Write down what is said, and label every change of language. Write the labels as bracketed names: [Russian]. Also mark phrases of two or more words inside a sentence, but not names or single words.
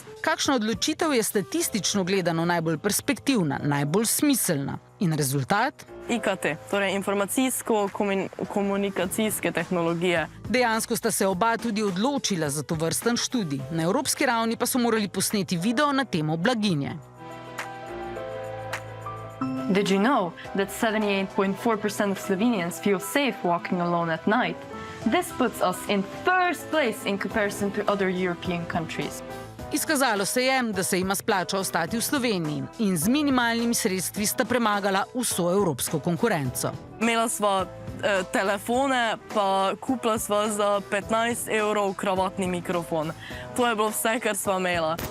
[Slovenian] Kakšna odločitev je statistično gledano najbolj perspektivna, najbolj smiselna? In rezultat? IKT, torej informacijsko-komunikacijske tehnologije. Dejansko sta se oba tudi odločila za tovrsten študij. Na evropski ravni pa so morali posneti video na temo blaginje. [English] Did you know that 78.4% of Slovenians feel safe walking alone at night? This puts us in first place in comparison to other European countries. [Slovenian] Izkazalo se je, da se jima splača ostati v Sloveniji in z minimalnimi sredstvi sta premagala vso evropsko konkurenco. Imela sva telefone, pa kupila sva za 15 € kravatni mikrofon. To je bilo vse, kar sva imela.